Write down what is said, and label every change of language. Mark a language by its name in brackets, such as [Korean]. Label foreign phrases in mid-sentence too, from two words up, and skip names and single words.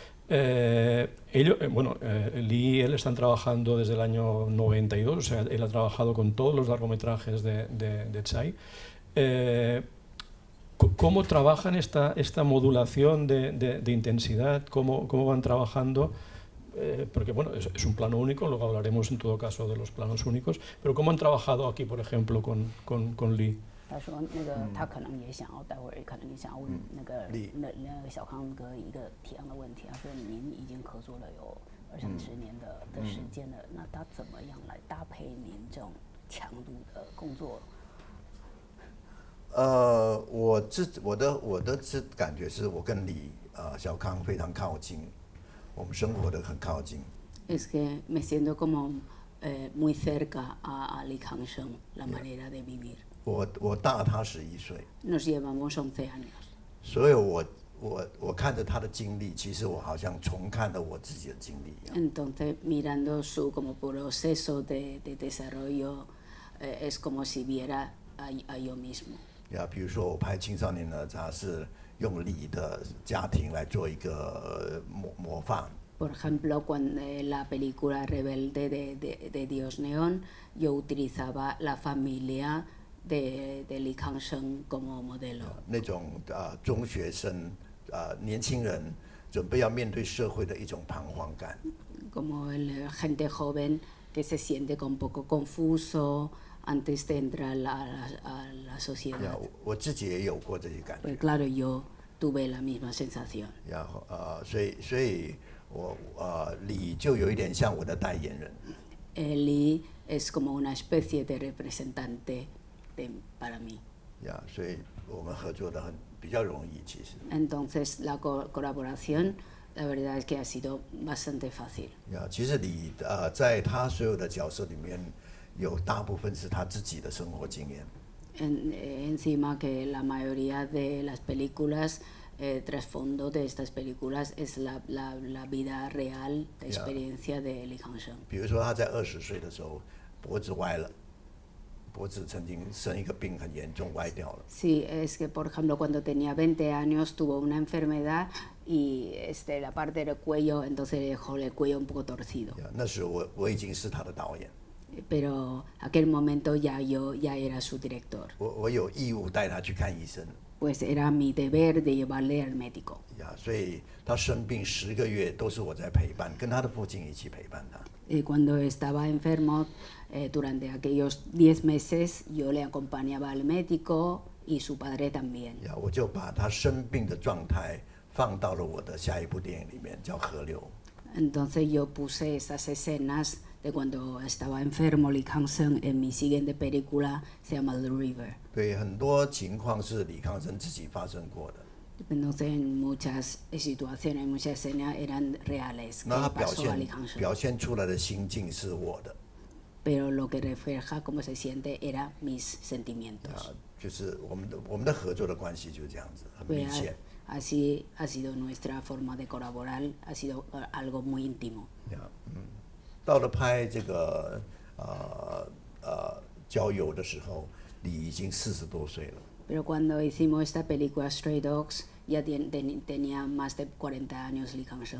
[Spanish] Lee y él están trabajando desde el año 92, o sea, él ha trabajado con todos los largometrajes de Tsai. ¿Cómo trabajan esta modulación de intensidad? ¿Cómo van trabajando? Porque bueno, es un plano único, luego hablaremos en todo caso de los planos únicos, pero ¿cómo han trabajado aquí, por ejemplo, con Lee? [Chinese] 他说他可能也想要待会儿可能也想要问那个小康哥一个提样的问题。他说您已经合作了有20-30年的时间了，那他怎么样来搭配您这种强度的工作？我的感觉是我跟小康非常靠近，我们生活的很靠近。 [Spanish] Es que me siento como muy cerca a Li Kangsheng, la manera de vivir. [Chinese] 我大他11岁。 [Spanish] Nos llevamos 11 años. [Chinese] 所以我看着他的经历，其实我好像重看了我自己的经历一样。 [Spanish] Entonces mirando su como proceso de desarrollo, es como si viera a yo mismo. [Chinese] 比如说我拍青少年的杂志，用李的家庭来做一个模范。 [Spanish] Por ejemplo, cuando la película Rebelde de Dios Neón, yo utilizaba la familia de Li Kangsheng como modelo. [Chinese] 那种中学生年轻人准备要面对社会的一种彷徨感。 [Spanish] Como el gente joven que se siente un poco confuso antes de entrar a la sociedad. [Chinese] 我自己也有过这些感觉。 [Spanish] Pues claro, yo tuve la misma sensación. [Chinese] 然后所以我李就有一点像我的代言人。 [Spanish] Li es como una especie de representante para mí. [Chinese] 所以我们合作的比较容易，其实。 [Spanish] Entonces la colaboración, la verdad es que ha sido bastante fácil. [Chinese] 其实李在他所有的角色里面，有大部分是他自己的生活经验。 [Spanish] Encima que la mayoría de las películas, trasfondo de estas películas es la vida real, la experiencia de Li Kangsheng. [Chinese] 比如说他在20岁的时候，脖子歪了。脖子曾经生一个病很严重，歪掉了。 [Spanish] Sí, es que por ejemplo cuando tenía 20 años tuvo una enfermedad y la parte del cuello, entonces dejó el cuello un poco torcido. [Chinese] 那时候我已经是他的导演。 [Spanish] Pero aquel momento ya era su director. [Chinese] 我有义务带他去看医生。 [Spanish] Pues era mi deber de llevarle al médico. [Chinese] 所以他生病10个月都是我在陪伴，跟他的父亲一起陪伴他。 [Spanish] Cuando estaba enfermo, durante aquellos 10 meses, yo le acompañaba al médico y su padre también. [Chinese] 我就把他生病的状态放到了我的下一部电影里面，叫《河流》。 [Spanish] Entonces yo puse esas escenas de cuando estaba enfermo Li Kangsheng en mi siguiente película, se llama [English] The River. [Chinese] 对，很多情况是李康生自己发生过的。 [Spanish] Entonces en muchas situaciones, muchas escenas eran reales. [Chinese] 那他 [Spanish] que pasó a Li Kangsheng. [Chinese] 表现出来的心境是我的。 [Spanish] Pero lo que refleja cómo se siente era mis sentimientos. [Chinese] 就是我们的合作的关系就是这样子，很密切。 [Spanish] Así ha sido nuestra forma de colaborar, ha sido algo muy íntimo. [Chinese] 到了拍这个郊游的时候，李已经40多岁了。 [Spanish] Pero cuando hicimos esta película [English] Stray Dogs, [Spanish] ya tenía más de 40 años Li Kangsheng.